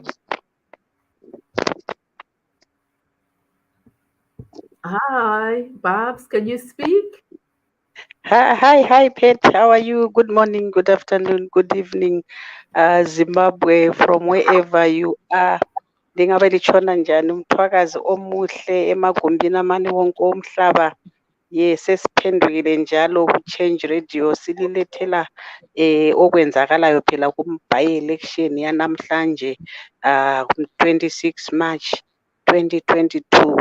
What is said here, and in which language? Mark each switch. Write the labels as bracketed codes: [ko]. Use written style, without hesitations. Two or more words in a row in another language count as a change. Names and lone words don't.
[en] Hi, Babs, can you speak? Hi, Pet. How are you? Good morning, good afternoon, good evening, Zimbabwe, from wherever you are. [nd] Ndingabe litshona njani umthwakazi omuhle emagumbini amane wonke omhlaba. Yes, sesiphendukile njalo ku-Change Radio sililethela okwenzakalayo phela by-election yanamhlanje 26 March 2022.